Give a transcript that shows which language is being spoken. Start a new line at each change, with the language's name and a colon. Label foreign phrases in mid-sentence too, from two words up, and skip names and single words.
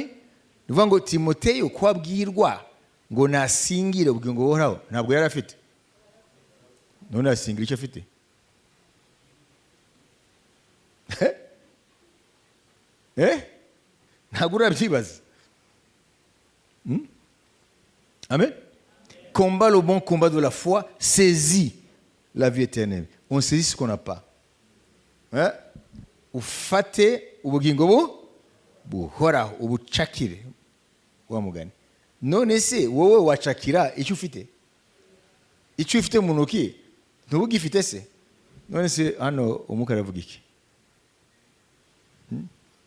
Kinyarwanda: Nivuga ngo Timoteyo kwabwirwa ngo nasingire ubugingo buhoraho ntabwo yari afite. None asingira icyo afite? Ntabwo urabyibaza. Amen.
French: Combat le bon combat de la foi, saisis la vie éternelle. On saisit ce qu'on n'a pas.
Kinyarwanda: Ufate ubugingo buhoraho, ubucakire wa mugani. None se wowe wacakira icyo ufite? Icyo ufite mu ntoki ntubugifite se? None se hano umukara avuga iki?